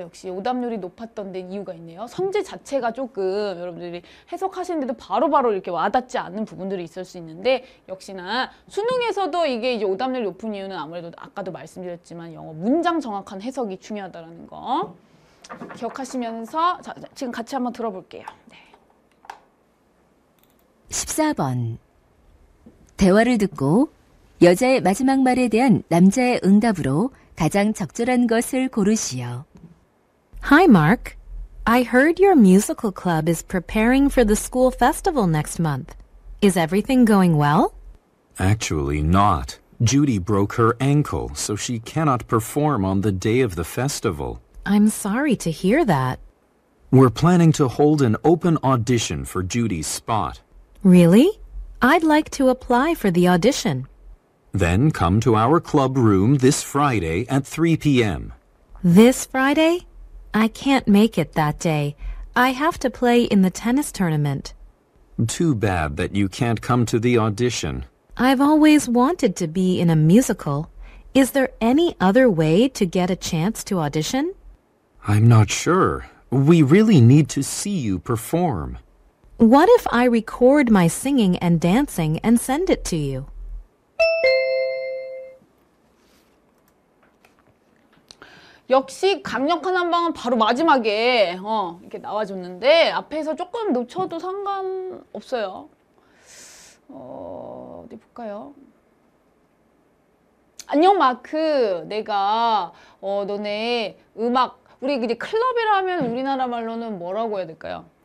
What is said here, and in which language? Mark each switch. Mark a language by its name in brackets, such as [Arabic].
[Korean] 역시 오답률이 높았던 데 이유가 있네요. 선지 자체가 조금 여러분들이 해석하시는데도 바로바로 이렇게 와닿지 않는 부분들이 있을 수 있는데 역시나 수능에서도 이게 이제 오답률이 높은 이유는 아무래도 아까도 말씀드렸지만 영어 문장 정확한 해석이 중요하다는 거 기억하시면서 지금 같이 한번 들어볼게요. 네. 14번. 대화를 듣고 여자의 마지막 말에 대한 남자의 응답으로 가장 적절한 것을 고르시오. [English] Hi, Mark. I heard your musical club is preparing for the school festival next month. Is everything going well? Actually not. Judy broke her ankle, so she cannot perform on the day of the festival. I'm sorry to hear that. We're planning to hold an open audition for Judy's spot. Really? I'd like to apply for the audition. Then come to our club room this Friday at 3 p.m. This Friday? I can't make it that day. I have to play in the tennis tournament. Too bad that you can't come to the audition. I've always wanted to be in a musical. Is there any other way to get a chance to audition? I'm not sure. We really need to see you perform. What if I record my singing and dancing and send it to you? [Korean] 역시 강력한 한 방은 바로 마지막에 이렇게 나와줬는데 앞에서 조금 놓쳐도 상관없어요. 어디 볼까요? 안녕 마크. 내가 너네 음악 우리 이제 클럽이라 하면 우리나라 말로는 뭐라고 해야 될까요?